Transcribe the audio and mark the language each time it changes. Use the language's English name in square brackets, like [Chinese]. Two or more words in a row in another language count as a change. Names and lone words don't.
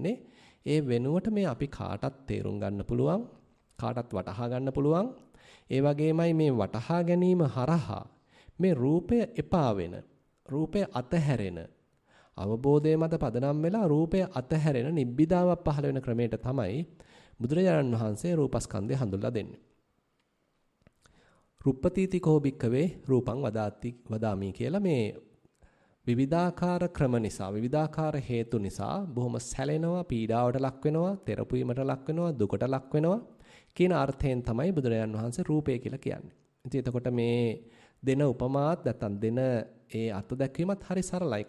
[Sinhala] ඒ වෙනුවට මේ අපි කාටත් තේරුම් ගන්න පුළුවන් කාටත් වටහා ගන්න පුළුවන්. ඒ වගේමයි මේ වටහා ගැනීම හරහා මේ රූපය එපා වෙන, රූපය අතහැරෙන, අවබෝධය මත පදනම් වෙලා රූපය අතහැරෙන නිබ්බිදාවක් පහළ වෙන ක්‍රමයට තමයි බුදුරජාණන් වහන්සේ රූපස්කන්ධය හඳුල්ලා දෙන්නේ. [Pali] රුප්පතීතිකෝ භික්ඛවේ රූපං වදාමි [Sinhala] කියලා මේ විවිධාකාර ක්‍රම නිසා, විවිධාකාර හේතු නිසා බොහොම සැලෙනවා, පීඩාවට ලක් වෙනවා, තෙරපීමට ලක් වෙනවා, දුකට ලක් වෙනවා කියන අර්ථයෙන් තමයි බුදුරජාණන් වහන්සේ රූපය කියලා කියන්නේ. ඉතින් එතකොට මේ දෙන උපමාත් නැත්නම් දෙන ඒ අර්ථ දැක්වීමත් හරි සරලයි.